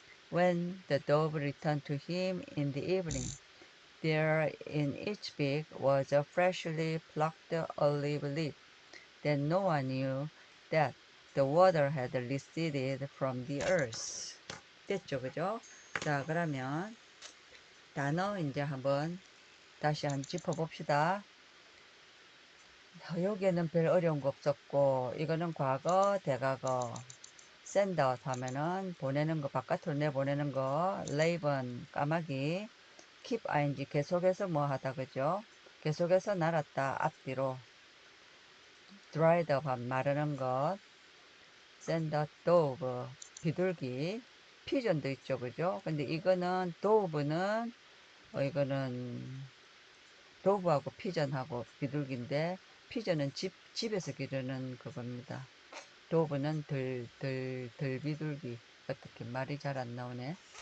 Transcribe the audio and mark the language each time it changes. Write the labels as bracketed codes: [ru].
[en] When the dove returned to him in the evening, there in its beak was a freshly plucked olive leaf. Then Noah knew that the water had receded from the earth. [ko] 됐죠, 그죠? 자, 그러면 단어 이제 한번 다시 한번 짚어봅시다. 여기에는 별 어려운 거 없었고, 이거는 과거, 대과거. send out 하면은 보내는 거, 바깥으로 내보내는 거. raven, 까마귀. keep ing, 계속해서 뭐 하다, 그죠? 계속해서 날았다, 앞뒤로. dried up 하면 마르는 것. send out dove, 비둘기. 피전도 있죠, 그죠? 근데 이거는 dove는 이거는 도브하고 피전하고 비둘기인데, 피전은 집에서 기르는 그겁니다. 도브는 들 비둘기. 어떻게 말이 잘 안 나오네.